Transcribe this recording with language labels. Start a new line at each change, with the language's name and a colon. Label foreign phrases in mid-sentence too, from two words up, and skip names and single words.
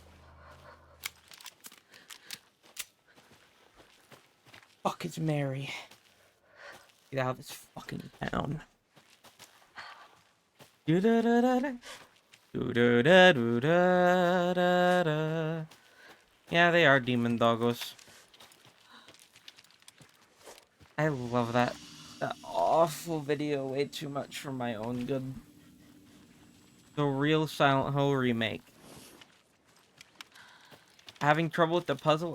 English: Fuck is Mary? Get out of this fucking town. Do-da-da-da-da. Do-da-da-do-da-da-da. Yeah, they are demon doggos. I love that awful video way too much for my own good. The real Silent Hill remake. Having trouble with the puzzle?